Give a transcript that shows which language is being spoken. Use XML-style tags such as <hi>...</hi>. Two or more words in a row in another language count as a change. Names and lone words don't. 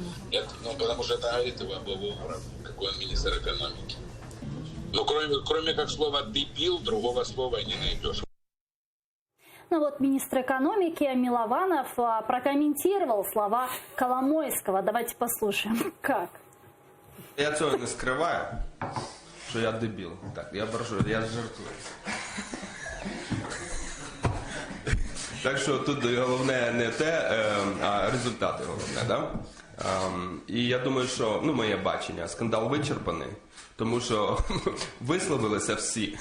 <ru>Нет, потому что это говорит его об его уровне, какой он министр экономики. Но кроме как слова «дебил», другого слова не найдешь. Ну вот министр экономики Милованов прокомментировал слова Коломойского. Давайте послушаем, как.</ru> <uk>Я цього не скриваю, що я дебіл. Так, я прошу, я жартую. Так що тут головне не те, а результати головне, да? І я думаю, що, моє бачення, скандал вичерпаний, тому що висловилися всі.</uk>